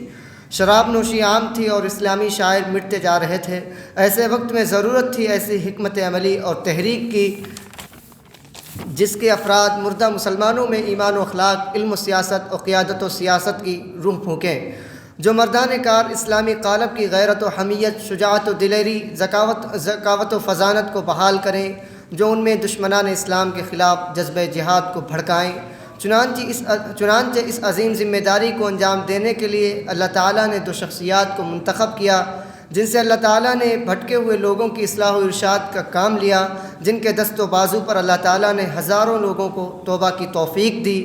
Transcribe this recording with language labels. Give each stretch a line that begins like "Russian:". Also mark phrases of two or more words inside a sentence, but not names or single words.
Urdu: شراب نوشی عام تھی اور اسلامی شاعر مٹتے جا رہے تھے۔ ایسے وقت میں ضرورت تھی ایسی حکمت عملی اور تحریک کی جس کے افراد مردہ مسلمانوں میں ایمان و اخلاق، علم و سیاست اور قیادت و سیاست کی روح پھونکیں، جو مردان کار اسلامی قالب کی غیرت و حمیت، شجاعت و دلیری، ذکاوت و فضانت کو بحال کریں، جو ان میں دشمنان اسلام کے خلاف جذبہ جہاد کو بھڑکائیں۔ چنانچہ اس عظیم ذمہ داری کو انجام دینے کے لیے اللہ تعالیٰ نے 2 شخصیات کو منتخب کیا، جن سے اللہ تعالیٰ نے بھٹکے ہوئے لوگوں کی اصلاح و ارشاد کا کام لیا، جن کے دست و بازو پر اللہ تعالیٰ نے ہزاروں لوگوں کو توبہ کی توفیق دی۔